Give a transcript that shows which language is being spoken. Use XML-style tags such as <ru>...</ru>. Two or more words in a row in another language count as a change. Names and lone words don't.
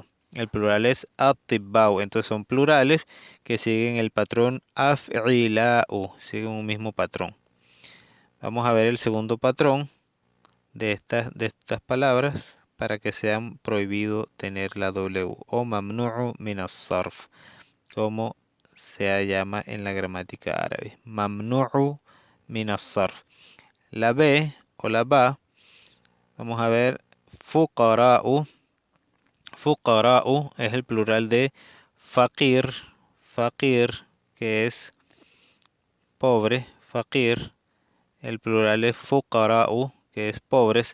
<es>El plural es atibba'u. Entonces son plurales que siguen el patrón af'ila'u, siguen un mismo patrón. Vamos a ver el segundo patrón de estas palabras para que sean prohibido tener la W o</es> <ar>ممنوع من الصرف,</ar> <es>como se llama en la gramática árabe.</es> <ar>ممنوع من الصرف.</ar> <es>La B o la ba, vamos a ver, fuqara'u. Fuqara'u es el plural de faqir, faqir, que es pobre, faqir. El plural es fuqara'u, que es pobres.</es>